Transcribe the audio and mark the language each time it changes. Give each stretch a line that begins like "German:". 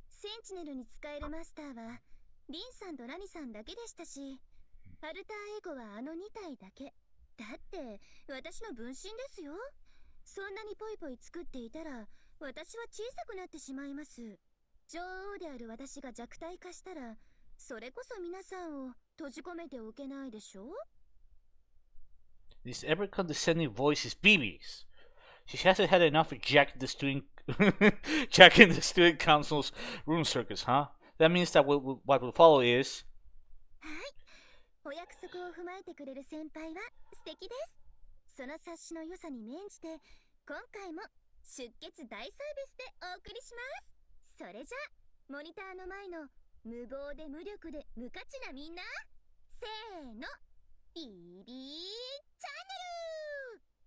Japanese: センチネルに使えるマスターはリンさんとラミさんだけでしたし、アルターエゴはあの2体だけ。だって私の分身ですよ。そんなにポイポイ作っていたら私は小さくなってしまいます。女王である私が弱体化したらそれこそ皆さんを閉じ込めておけないでしょう。
English: This ever condescending voice is BB's. She hasn't had enough of Jack the student Jack in the student council's room circus, huh? That means that what will follow is.
Japanese: はい、お約束を踏まえてくれる先輩は素敵です。その察しの良さに免じて今回も出血大サービスでお送りします。それじゃあモニターの前の無謀で無力で無価値なみんな、せーの、BB チャンネル。